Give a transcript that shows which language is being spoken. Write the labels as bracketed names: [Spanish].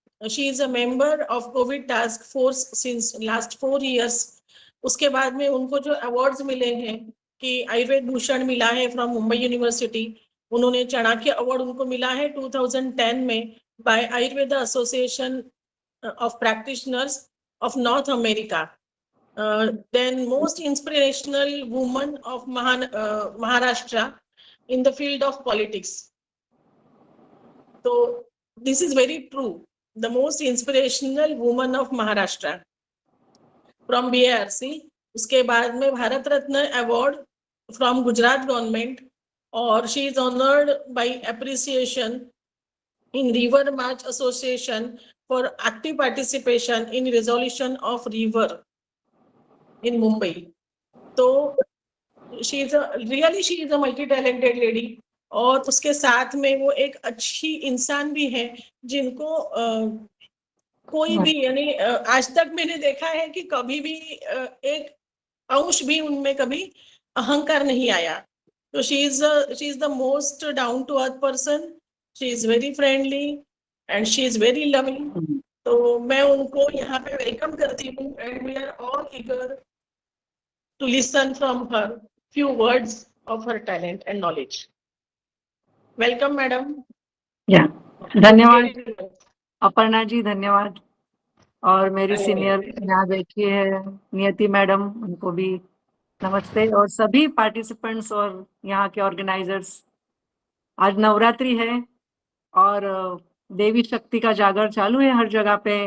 [English] She is a member of COVID task force since last 4 years। [Hindi] उसके बाद में उनको जो अवार्ड्स मिले हैं कि आयुर्वेद भूषण मिला है फ्रॉम मुंबई यूनिवर्सिटी, उन्होंने चाणक्य अवार्ड उनको मिला है 2010 में bye Ayurveda association [English] of practitioners of North America. Then most inspirational woman of Maharashtra in the field of politics. So this is very true. The most inspirational woman of Maharashtra from BARC. [Hindi] उसके बाद में Bharat Ratna award from Gujarat government और [English] She is honoured by appreciation in River March Association for active participation in resolution of river in Mumbai. So she is a multi-talented lady [Hindi] और उसके साथ में वो एक अच्छी इंसान भी है जिनको कोई भी यानी आज तक मैंने देखा है कि कभी भी एक अंश भी उनमें कभी अहंकार नहीं आया। [English] So she is the most down to earth person. She is very friendly and she is very loving. [Hindi] तो मैं उनको यहाँ पे वेलकम करती हूँ [English] and we are all eager to listen from her few words of her talent and knowledge. Welcome, madam. [Hindi] या धन्यवाद अपर्णा जी, धन्यवाद। और मेरी सीनियर यहाँ बैठी है नियति मैडम, उनको भी नमस्ते, और सभी पार्टिसिपेंट्स और यहाँ के ऑर्गेनाइजर्स। आज नवरात्रि है और देवी शक्ति का जागर चालू है हर जगह पे।